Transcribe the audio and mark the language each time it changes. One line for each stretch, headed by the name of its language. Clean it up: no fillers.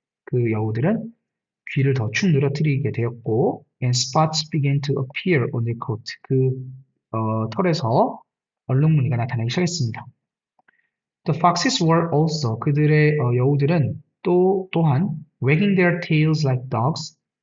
Korean: 그 여우들은 귀를 더 축 늘어뜨리게 되었고
English: and spots began to appear on their coat.
Korean: 그 털에서 얼룩무늬가 나타나기 시작했습니다.
English: The foxes were also,
Korean: 그들의 여우들은 또한
English: wagging their tails like dogs.